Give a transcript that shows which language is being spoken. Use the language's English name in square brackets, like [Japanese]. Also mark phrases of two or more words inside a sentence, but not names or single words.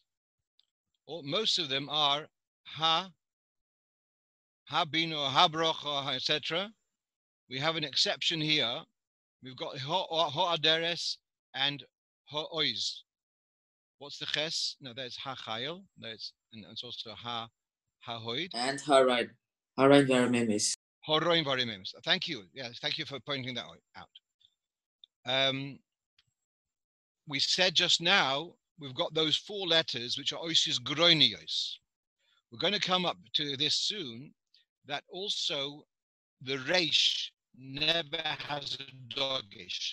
[English] Most of them are ha, [Hebrew] habino, habrocha, [English] etc. We have an exception here. We've got ho'aderes and ho'ois. What's the ches? No, there's ha-chayil. And it's also ha-hoid. [Hebrew] And harain varimemis. Horoin varimemis. [English] Thank you. Yes, thank you for pointing that out. We said just now, we've got those 4 letters, which are [Hebrew] oisis groinios. [English] We're going to come up to this soon, that also the reish never has a dogish.